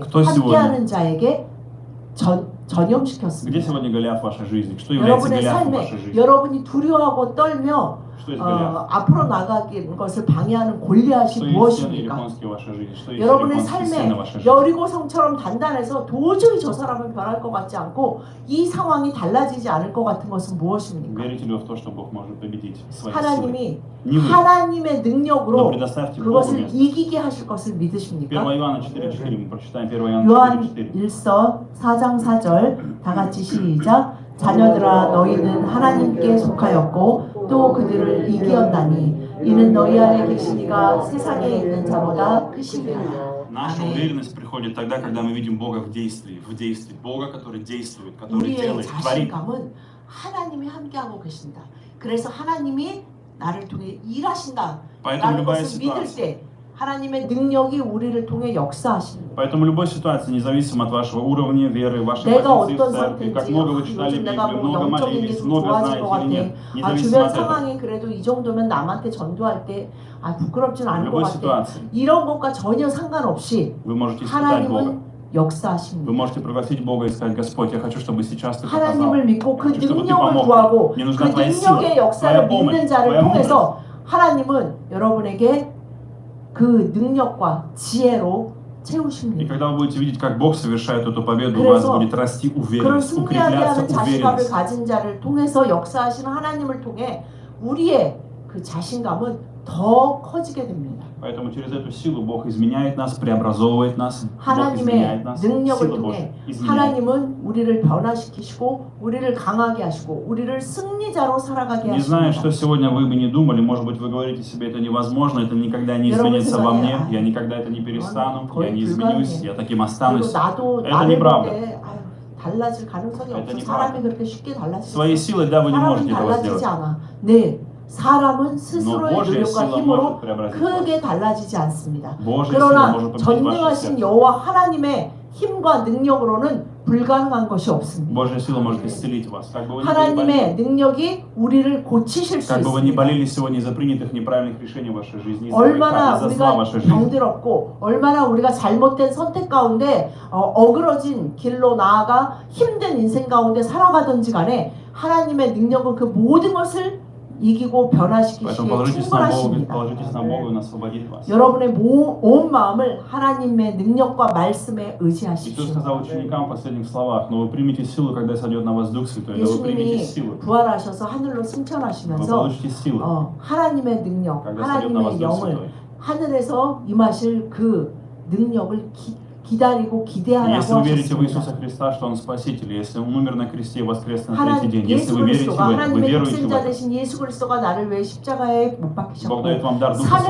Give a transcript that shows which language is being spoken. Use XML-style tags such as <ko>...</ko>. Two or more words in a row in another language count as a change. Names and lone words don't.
<ru>кто сегодня?</ru> <ko>함께하는 자에게</ko> <ru>Где</ru> <ko>전염시켰습니다.</ko> <ru>сегодня Голиаф в вашей жизни? Что является</ru> <ko>여러분의</ko> <ru>Голиафом в</ru> <ko>삶에</ko> <ru>вашей жизни?</ru> <ko>여러분이 두려워하고 떨며</ko> <ru>Что есть Голиаф?</ru> <ko>앞으로 나가는 것을 방해하는</ko> <ru>Что</ru> <ko>골리앗이</ko> <ru>есть стены</ru> <ko>무엇입니까?</ko> <ru>Ерихонские в вашей жизни? Что есть</ru> <ko>여러분의</ko> <ru>Ерихонские стены</ru> <ko>삶에</ko> <ru>в вашей жизни?</ru> <ko>여리고성처럼 단단해서 도저히 저 사람은 변할 것 같지 않고 이 상황이 달라지지 않을 것 같은 것은 무엇입니까?</ko> <ru>Верите ли вы в то, что Бог может победить своей силой?</ru> <ko>하나님이</ko> <ru>Не вы,</ru> <ko>하나님의</ko> <ru>но</ru> <ko>능력으로</ko> <ru>предоставьте Богу</ru> <ko>그것을</ko> <ru>место.</ru> <ko>이기게 하실 것을 믿으십니까?</ko> <ru>1 Иоанна 4.4 мы прочитаем 1 Иоанна</ru> <ko>요한 4.4. 1서 4장 4절 다 같이 시작. 자녀들아 너희는 하나님께 속하였고 또 그들을 이기었나니 이는 너희 안에 계신 이가 세상에 있는 자보다 크심이라.</ko> <ru>Наша</ru> <ko>아멘.</ko> <ru>уверенность приходит тогда, когда мы видим Бога в действии, Бога, который действует, который</ru> <ko>우리의</ko> <ru>делает, творит.</ru> <ko>자신감은 하나님이 함께하고 계신다. 그래서 하나님이 나를 통해 일하신다.</ko> <ru>Поэтому</ru> <ko>라는</ko> <ru>любая</ru> <ko>것을 믿을</ko> <ru>ситуация,</ru> <ko>때 하나님의 능력이 우리를 통해 역사하십니다.</ko> <ru>поэтому любой ситуации, независимо от вашего уровня веры, вашей</ru> <ko>내가</ko> <ru>позиции в</ru> <ko>어떤</ko> <ru>церкви, как</ru> <ko>상태인지</ko> <ru>много вы читали</ru> <ko>요즘 내가</ko> <ru>Библию,</ru> <ko>뭐</ko> <ru>много</ru> <ko>영적인 게</ko> <ru>молились,</ru> <ko>좀</ko> <ru>много</ru> <ko>좋아질 것</ko> <ru>знаете или</ru> <ko>같아.</ko> <ru>нет, независимо</ru> <ko>주변</ko> <ru>от этого,</ru> <ko>상황이 그래도 이 정도면 남한테 전도할 때 부끄럽진</ko> <ru>в</ru> <ko>않을 것</ko> <ru>любой</ru> <ko>같아.</ko> <ru>ситуации</ru> <ko>이런 것과 전혀 상관없이</ko> <ru>вы можете испытать Бога.</ru> <ko>하나님은 역사하십니다.</ko> <ru>Вы можете пригласить Бога и сказать: Господь, я хочу, чтобы сейчас Ты показал.</ru> <ko>하나님을 믿고 그</ko> <ru>хочу, чтобы Ты</ru> <ko>능력을</ko> <ru>помог.</ru> <ko>구하고</ko> <ru>Мне</ru> <ko>그</ko> <ru>нужна Твоя сила,</ru> <ko>능력의</ko> <ru>Твоя</ru> <ko>역사를</ko> <ru>помощь,</ru> <ko>믿는 자를</ko> <ru>Твоя мудрость.</ru> <ko>통해서 하나님은 여러분에게 그 능력과 지혜로</ko> <ru>И</ru> <ko>채우십니다.</ko> <ru>когда вы будете видеть, как Бог совершает эту победу, у вас</ru> <ko>그래서</ko> <ru>будет расти</ru> <ko>그런</ko> <ru>уверенность,</ru> <ko>승리하게</ko> <ru>укрепляться</ru> <ko>하는 자신감을</ko> <ru>уверенность.</ru> <ko>가진 자를 통해서 역사하시는 하나님을 통해 우리의 그 자신감은 더 커지게 됩니다.</ko> <ru>Поэтому через эту силу Бог изменяет нас, преобразовывает нас. Бог</ru> <ko>하나님의</ko> <ru>изменяет нас.</ru> <ko>능력을</ko> <ru>Сила</ru> <ko>통해</ko> <ru>Божья изменяет.</ru> <ko>하나님은 우리를 변화시키시고 우리를 강하게 하시고 우리를 승리자로 살아가게</ko> <ru>Не знаю, что</ru> <ko>하십니다.</ko> <ru>сегодня вы бы не думали, может быть, вы говорите себе, это невозможно, это никогда не</ru> <ko>여러분</ko> <ru>изменится во мне,</ru> <ko>생각에,</ko> <ru>я никогда это не перестану,</ru> <ko>거의</ko> <ru>я не изменюсь,</ru> <ko>불가능해.</ko> <ru>я таким</ru> <ko>그리고</ko> <ru>останусь.</ru> <ko>나도</ko> <ru>Это</ru> <ko>나를</ko> <ru>неправда.</ru> <ko>볼때 달라질 가능성이</ko> <ru>Это</ru> <ko>없어.</ko> <ru>неправда.</ru> <ko>사람이 그렇게 쉽게 달라지지</ko> <ru>Своей силой, да, вы не</ru> <ko>사람은</ko> <ru>можете этого</ru> <ko>달라지지</ko> <ru>сделать.</ru> <ko>않아. 네, 사람은</ko> <ru>Но</ru> <ko>스스로의</ko> <ru>Божья</ru> <ko>노력과</ko> <ru>сила</ru> <ko>힘으로</ko> <ru>может преобразить вас.</ru> <ko>크게 달라지지 않습니다.</ko> <ru>Божья сила</ru> <ko>그러나</ko> <ru>может победить ваше</ru> <ko>전능하신</ko> <ru>сердце.</ru> <ko>여호와 하나님의 힘과 능력으로는 불가능한 것이 없습니다.</ko> <ru>Божья сила может исцелить вас. Как бы вы ни были больны,</ru> <ko>하나님의 능력이 우리를 고치실 수</ko> <ru>как бы вы ни</ru> <ko>있습니다.</ko> <ru>болели сегодня из-за принятых неправильных решений в вашей жизни, из-за греха,</ru> <ko>얼마나</ko> <ru>из-за зла в</ru> <ko>우리가</ko> <ru>вашей жизни.</ru> <ko>병들었고 얼마나 우리가 잘못된 선택 가운데 어그러진 길로 나아가 힘든 인생 가운데 살아가든지 간에 하나님의 능력은 그 모든 것을 이기고</ko> <ru>Поэтому</ru> <ko>변화시키시기에</ko> <ru>положитесь на Бога,</ru> <ko>충분하십니다.</ko> <ru>положитесь на Бога, и Он освободит вас.</ru> <ko>여러분의 온 마음을 하나님의 능력과 말씀에</ko> <ru>Иисус</ru> <ko>의지하십시오.</ko> <ru>сказал ученикам в последних словах: но вы примете силу, когда сойдет на вас Дух Святой, но вы примете силу.</ru> <ko>예수님이 부활하셔서 하늘로</ko> <ru>Вы</ru> <ko>승천하시면서</ko> <ru>получите силу,</ru> <ko>하나님의 능력,</ko> <ru>когда сойдет на вас</ru> <ko>하나님의</ko> <ru>Дух</ru> <ko>영을</ko> <ru>Святой.</ru> <ko>하늘에서 임하실 그 능력을 기다리고 기대하라고</ko> <ru>Если вы верите в</ru> <ko>하셨습니다.</ko> <ru>Иисуса Христа, что Он Спаситель, если Он умер на кресте и воскрес на</ru> <ko>하나님</ko> <ru>третий день, если</ru> <ko>예수</ko> <ru>вы верите в</ru> <ko>그리스도가</ko> <ru>это, вы</ru> <ko>하나님의</ko> <ru>веруете в</ru> <ko>독생자</ko> <ru>это,</ru> <ko>되신 예수 그리스도가 나를 위해 십자가에 못</ko> <ru>Бог</ru> <ko>박히셨고</ko> <ru>дает вам дар Духа</ru> <ko>3일</ko>